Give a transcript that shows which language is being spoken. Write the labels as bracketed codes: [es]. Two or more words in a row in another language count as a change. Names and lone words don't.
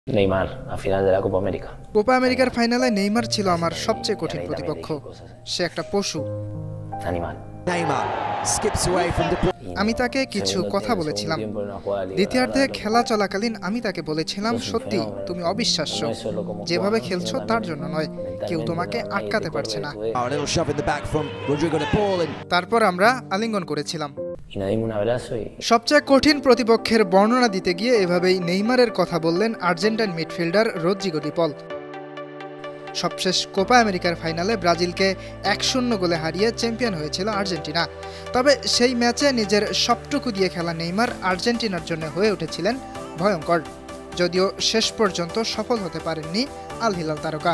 [es] Neymar a final de la Copa América. [bn] কোপা আমেরিকার ফাইনালে নেইমার ছিল আমার সবচেয়ে কঠিন প্রতিপক্ষ। সে একটা পশু। Animal. [en] Neymar skips away from the [bn] আমি তাকে কিছু কথা বলেছিলাম। দ্বিতীয়ার্ধে খেলা চলাকালীন আমি তাকে বলেছিলাম, সত্যি তুমি অবিশ্বাস্য, যেভাবে খেলছো তার জন্য নয়, কেউ তোমাকে আটকাতে পারছে না। [en] a little shove in the back from Rodrigo de Paul and [bn] তারপর আমরা আলিঙ্গন করেছিলাম। [es] Y nos dimos un abrazo y [bn] সবচেয়ে কঠিন প্রতিপক্ষের বর্ণনা দিতে গিয়ে এভাবেই নেইমারের কথা বললেন আর্জেন্টাইন মিডফিল্ডার রদ্রিগো ডি পল। সবশেষ কোপা আমেরিকার ফাইনালে ব্রাজিলকে 1-0 গোলে হারিয়ে চ্যাম্পিয়ন হয়েছিল আর্জেন্টিনা। তবে সেই ম্যাচে নিজের সবটুকু দিয়ে খেলা নেইমার আর্জেন্টিনার জন্য হয়ে উঠেছিলেন ভয়ঙ্কর, যদিও শেষ পর্যন্ত সফল হতে পারেননি আল হিলাল তারকা।